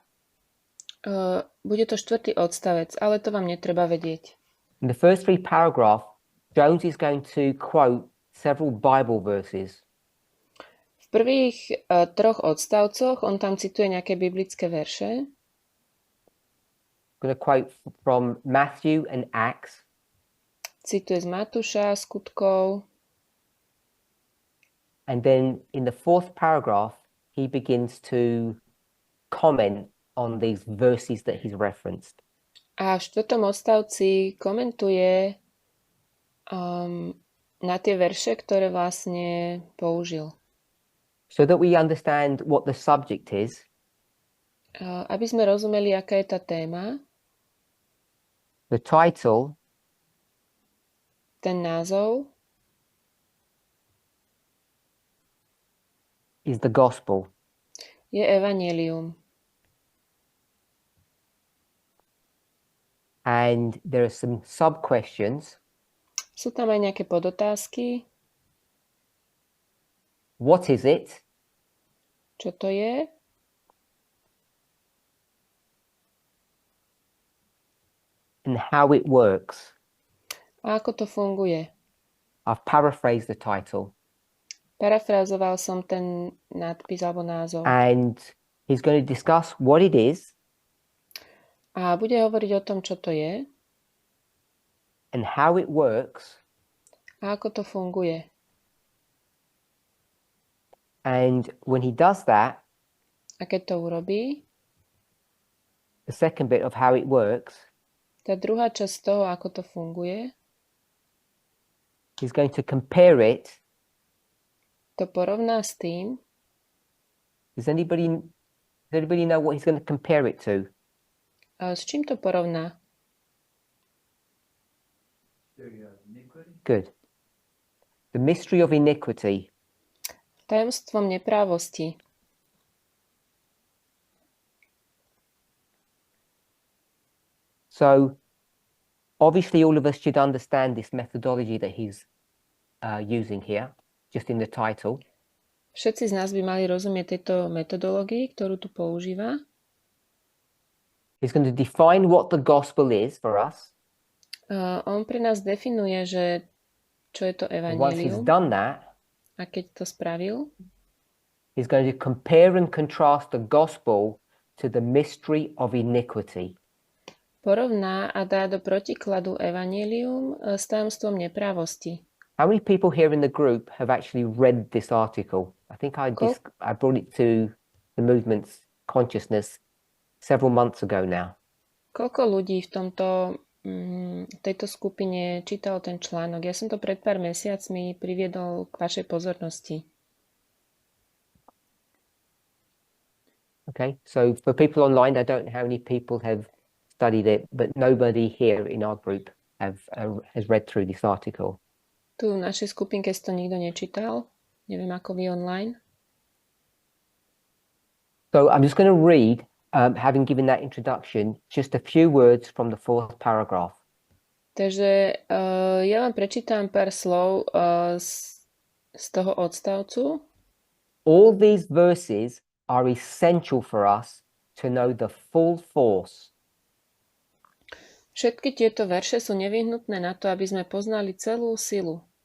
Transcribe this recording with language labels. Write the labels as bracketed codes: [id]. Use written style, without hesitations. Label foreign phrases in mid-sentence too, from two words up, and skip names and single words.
[sk] Bude to 4. odstavec, ale to vám netreba vedieť. [en] In the first 3 paragraphs, Jones is going to quote several Bible verses. [sk] V prvých 3 odstavcoch on tam cituje nejaké biblické verše. [en] I'm going to quote from Matthew and Acts. [sk] Cituje z Matúša, Skutkov. [en] And then in the 4th paragraph, he begins to comment on these verses that he's referenced. [sk] A v 4. odstavci komentuje na tie verše, ktoré vlastne použil. [en] So that we understand what the subject is. [sk] Aby sme rozumeli, aká je tá téma. [en] The title. [sk] Ten názov. [en] Is the gospel. [sk] Je evanjelium. [en] And there are some sub-questions. [sk] Sú tam aj nejaké podotázky. [en] What is it? [sk] Čo to je? [en] And how it works. [sk] A ako to funguje? [en] I've paraphrased the title. [sk] Parafrázoval som ten nadpis alebo názov. [en] And he's going to discuss what it is. [sk] A bude hovoriť o tom, čo to je. [en] And how it works. [sk] A ako to funguje. [en] And when he does that, [sk] a keď to urobí, [en] the second bit of how it works, [sk] tá druhá časť toho, ako to funguje, [en] he's going to compare it. [sk] To porovná s tým. [en] Does anybody know what he's going to compare it to? [sk] S čím to porovná? [en] Good. The mystery of iniquity. [sk] Tajomstvom neprávosti. [en] So, obviously all of us should understand this methodology that he's using here, just in the title. [sk] Všetci z nás by mali rozumieť tejto metodológii, ktorú tu používa. [en] He's going to define what the gospel is for us. [sk] On pre nás definuje, že čo je to [en] And once he's [sk] evanjelium. [en] done that, [sk] A keď to spravil, [en] he's going to compare and contrast the gospel to the mystery of iniquity. [sk] porovná a dá do protikladu evanjelium s tajomstvom neprávosti. [en] How many people here in the group have actually read this article? I think I brought it to the movement's consciousness several months ago now. [sk] Koľko ľudí v tejto skupine čítalo ten článok? Ja som to pred pár mesiacmi priviedol k vašej pozornosti. [en] Okay, so for people online, I don't know how many people have studied it, but nobody here in our group has read through this article. [sk] Tu v našej skupinke si to nikto nečítal. Neviem, ako vy online. [en] So I'm just going to read, having given that introduction, just a few words from the 4th paragraph. [sk] Takže ja vám prečítam pár slov z toho odstavcu. [en] All these verses are essential for us to know the full force. [sk] Všetky tieto verše sú nevyhnutné na to, aby sme poznali celú silu.